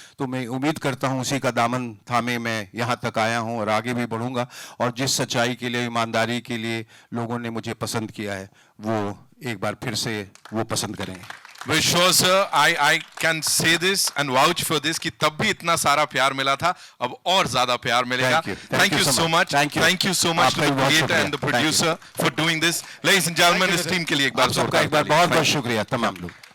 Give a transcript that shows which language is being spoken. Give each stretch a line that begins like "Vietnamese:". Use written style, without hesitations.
Hindi: तो मैं उम्मीद करता हूँ उसी का दामन थामे मैं यहाँ तक आया हूँ और आगे भी बढ़ूँगा। और जिस सच्चाई के लिए, ईमानदारी के लिए लोगों ने मुझे पसंद किया है, वो एक बार फिर से वो पसंद करेंगे।
English: Well, sure, sir. I can say this and vouch for this
Hindi: कि तब भी इतना सारा प्यार मिला था, अब और ज़्यादा प्यार मिलेगा.
English: Thank you so much. Thank you so much to the creator and the producer for doing this. Ladies and gentlemen,
Hindi: इस टीम के लिए एक बार सबका एक बार बहुत शुक्रिया तमाम लोग.